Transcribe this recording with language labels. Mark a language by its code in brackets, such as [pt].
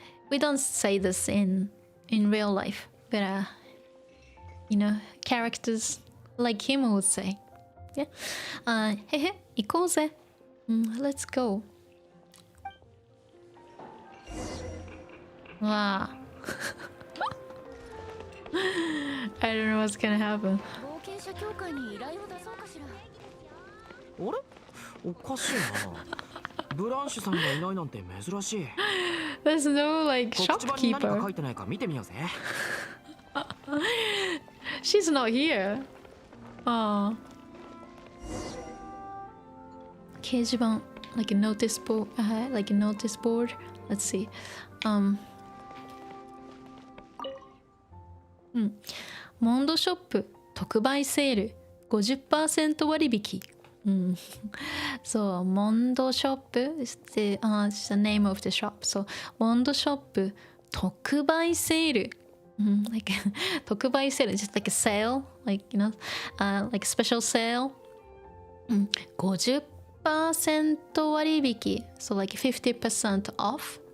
[en] We don't say this in real life, but you know, characters like him would say, yeah. [ja] へへ、行こうぜ。 [en] Let's go. [ja] わあ。 [en] I don't know what's gonna happen. [ja] 冒険者協会に依頼を出そうかしら。あれ、おかしいな。ブランシュさんがいないなんて珍しい。 [en] There's no like [ja] 告知板に何か書 [en] shopkeeper. [ja] いてないか見てみようぜ。 [en] She's not here. 掲示板 like a notice board, like a notice board. Let's see. [ja] モンドショップ特売セール 50% 割引。 [en] そう、モンドショップ is the name of the shop. [ja] So モンドショップ特売セール。 [en] like 特売セール just like a sale, like you know, like special sale. 50% 割引 so like 50% off.